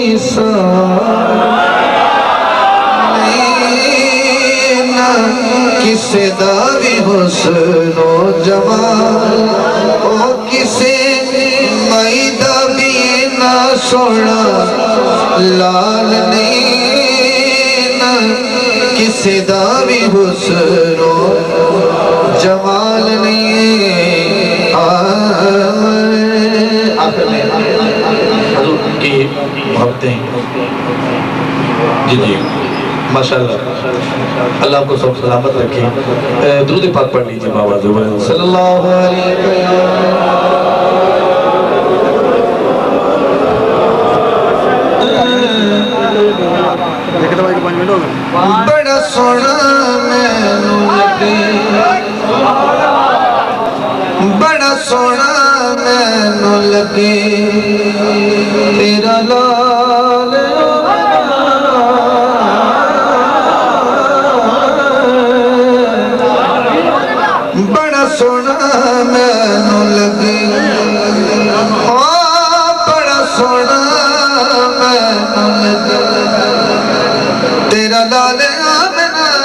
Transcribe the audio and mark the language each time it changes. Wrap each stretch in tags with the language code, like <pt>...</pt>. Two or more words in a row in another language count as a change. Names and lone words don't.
<pa>کسے دا بھی حسن و جمال او کسے مائی دا بھی نہ سونا لال نہیں نہ کسے دا بھی حسن و جمال نہیں</pa> <ur>آخر میں حضور کی محبتیں جی ماشاءاللہ اللہ آپ کو سب سلامت رکھیں درود پاک پڑھ لیجئے باوازو</ur> <ar>صلی اللہ علیہ</ar> <pa>وسلم بڑا سونا مینوں لگے بڑا سونا مینوں لگے تیرا لال بڑا سونا مینوں لگے بڑا سونا مینوں لگے تیرا لال آمنا</pa>